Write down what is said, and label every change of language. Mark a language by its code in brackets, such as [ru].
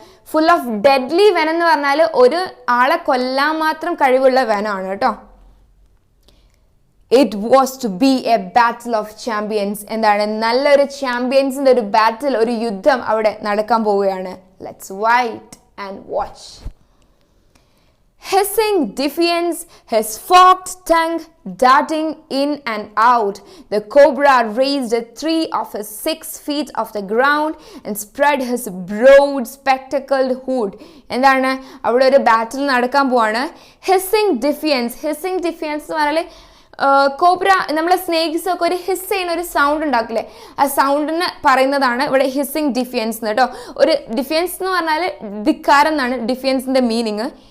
[ml] Full of deadly venom എന്ന് പറഞ്ഞാൽ ഒരു ആളെ കൊല്ലാൻ മാത്രം കഴിവുള്ള വെനമാണ് കേട്ടോ. [en] it was to be a battle of champions, [ml] എന്താണ് നല്ലൊരു ചാമ്പ്യൻസിൻ്റെ ഒരു ബാറ്റിൽ, ഒരു യുദ്ധം അവിടെ നടക്കാൻ പോവുകയാണ്. [en] Let's wait and watch. Hissing defiance, his forked tongue darting in and out, the cobra raised 3 of his 6 feet off the ground and spread his broad spectacled hood. [ml] എന്താണ് അവിടെ ഒരു ബാറ്റിൽ നടക്കാൻ പോവാണ്. ഹിസ്സിങ് ഡിഫിയൻസ്. ഹിസ്സിങ് ഡിഫിയൻസ് എന്ന് പറഞ്ഞാൽ കോബ്ര, നമ്മളെ snakes ഒക്കെ ഒരു ഹിസ് ചെയ്യുന്ന ഒരു സൗണ്ട് ഉണ്ടാക്കില്ലേ, ആ സൗണ്ടിന് പറയുന്നതാണ് ഇവിടെ ഹിസ്സിങ് ഡിഫിയൻസ് കേട്ടോ. ഒരു ഡിഫിയൻസ് എന്ന് പറഞ്ഞാൽ ധിക്കാരം എന്നാണ് ഡിഫിയൻസിൻ്റെ മീനിങ്.